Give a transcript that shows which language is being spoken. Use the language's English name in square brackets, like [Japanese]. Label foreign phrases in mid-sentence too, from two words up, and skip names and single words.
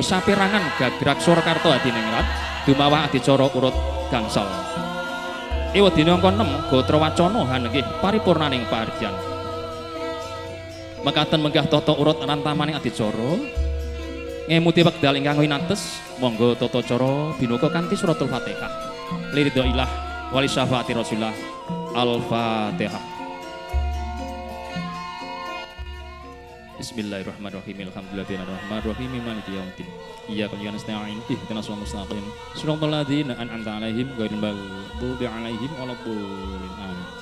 [Javanese] saperangan gagrak Surakarta Hadiningrat dumawah adicara urut gangsal ewadina angka 6 gatra wacana hanggih paripurnaning paharjan mekaten menggah tata urut rantamaning adicara ngemuti wekdal ingkang winates monggo tata cara binuka kanthi suratul Fatihah [Arabic] لرضا الله ولشفاعة رسول الله [Javanese] Al-Fatihah. [Arabic] بسم الله الرحمن الرحيم. الحمد لله الرحمن الرحيم. مالك يوم الدين. إياك نستعين. اهدنا الصراط المستقيم. صراط الذين أنعمت عليهم غير المغضوب عليهم ولا الضالين. Amin.